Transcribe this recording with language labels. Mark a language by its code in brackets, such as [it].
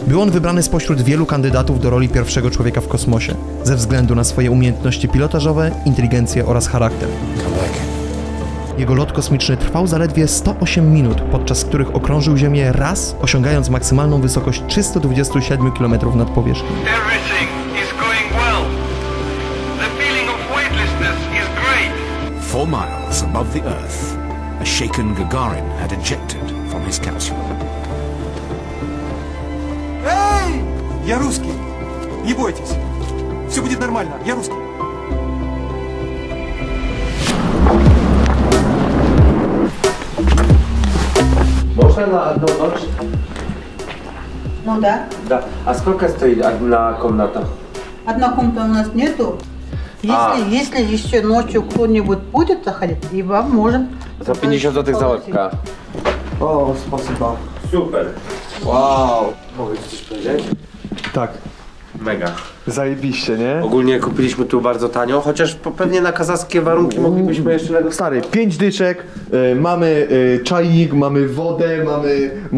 [pl] Był on wybrany spośród wielu kandydatów do roli pierwszego człowieka w kosmosie, ze względu na swoje umiejętności pilotażowe, inteligencję oraz charakter. Jego lot kosmiczny trwał zaledwie 108 minut, podczas których okrążył Ziemię raz, osiągając maksymalną wysokość 327 km nad powierzchnią. [en] Everything is going well. The feeling of weightlessness is great. 4 miles above the Earth, a shaken Gagarin had ejected from his capsule. [ru] Эй! Я русский. Не бойтесь. Все будет нормально. Я русский. Можно на одну ночь? Ну да. Да. А сколько стоит одна комната? Одна комната у нас нету. Если еще ночью кто-нибудь будет заходить, и вам можем... [pl] За 50 zł za łebka. [ru] O, spasiba. [pl] Super. Wow. Mogę ci coś powiedzieć? Tak. Mega. Zajebiście, nie? Ogólnie kupiliśmy tu bardzo tanio, chociaż pewnie na kazachskie warunki moglibyśmy jeszcze lepsze. Stary, 5 dyczek, mamy czajnik, mamy wodę, mamy...